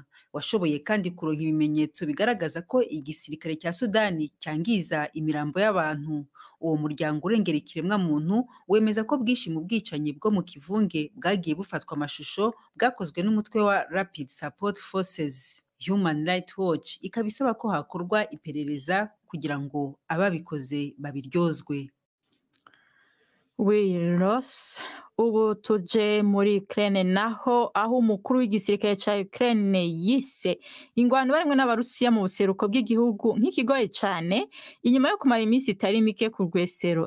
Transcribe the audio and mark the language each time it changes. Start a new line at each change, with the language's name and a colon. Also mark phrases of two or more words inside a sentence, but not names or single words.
Rundi: Washoboye kandi kuronka ibimenyetso bigaragaza ko igisirikare cya Sudani cyangiza imirambo y'abantu.
Kinyarwanda: Uwo muryango urengera ikiremwa muntu wemeza ko bwishi mu bwicanyi bwo mu kivunge bwagiye bufatwa amashusho bwakozwe n'umutwe wa Rapid Support Forces. Human Rights Watch ikabisaba ko hakorwa iperereza kugira ngo ababikoze babiryozwe.
Rundi: Wirose, ubu tuje muri Ukraine naho aho umukuru w'igisirikare ca Ukraine yise ingwano barimwe n'abarusiya mu buseruko bw'igihugu nk'ikigoye cane inyuma yo kumara iminsi itari mike ku rwesero.